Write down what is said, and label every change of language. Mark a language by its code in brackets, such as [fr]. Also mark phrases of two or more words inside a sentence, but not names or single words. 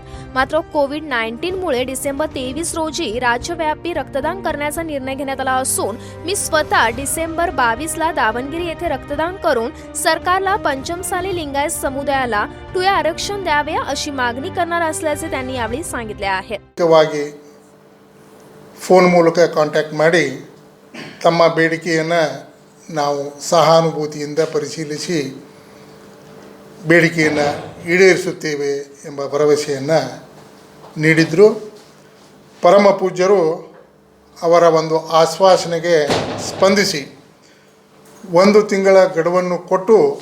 [mr] मात्र कोविड-19 मुळे डिसेंबर 23 रोजी राज्यव्यापी रक्तदान करण्याचा निर्णय घेण्यात आला असून मी स्वतः डिसेंबर 22 ला दावणगिरी येथे रक्तदान करून सरकारला पंचमसाली लिंगायत समुदायाला 2A आरक्षण द्यावे अशी मागणी करणार असल्याचे त्यांनी यावेळी सांगितले आहे. [kn] ಫೋನ್ ಮೂಲಕ ಕಾಂಟ್ಯಾಕ್ಟ್ ಮಾಡಿ ತಮ್ಮ ಬೇಡಿಕೆಯನ್ನು ನಾವು ಸಹಾನುಭೂತಿಯಿಂದ ಪರಿಶೀಲಿಸಿ ಬೇಡಿಕೆಯನ್ನು ಈಡೇರಿಸುತ್ತೇವೆ ಎಂಬ ಭರವಸೆಯನ್ನು ನೀಡಿದರು. ಪರಮ ಪೂಜ್ಯರು ಅವರ ಒಂದು ಆಶ್ವಾಸನೆಗೆ ಸ್ಪಂದಿಸಿ 1 ತಿಂಗಳ ಗಡುವನ್ನು ಕೊಟ್ಟು